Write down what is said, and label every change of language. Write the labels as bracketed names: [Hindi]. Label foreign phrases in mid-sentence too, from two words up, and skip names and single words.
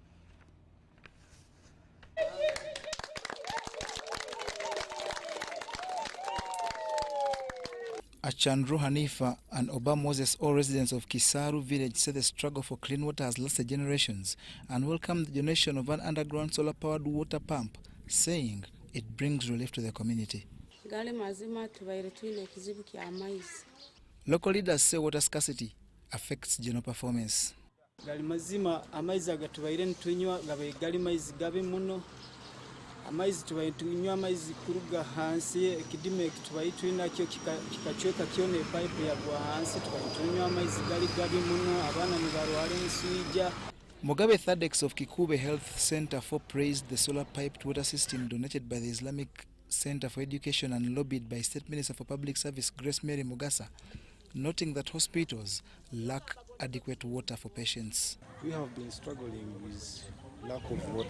[English] Achandru Hanifa and Oba Moses, all residents of Kisaru village, say the struggle for clean water has lasted generations and welcome the donation of an underground solar-powered water pump, saying it brings relief to the community. Local leaders say water scarcity affects general performance. [Nyoro] Amaizi tunywa amaizi kuruga hansi ekidime tubayitwina kyo kikachweka kyone pipe yagwa hansi tunywa amaizi gali gabi muno abana nibarwara enswija. [English] Mugabe Thadex of Kikube Health Center praised the solar piped water system donated by the Islamic Center for Education and lobbied by State Minister for Public Service Grace Mary Mugasa, noting that hospitals lack adequate water for patients. We have been struggling with lack of water.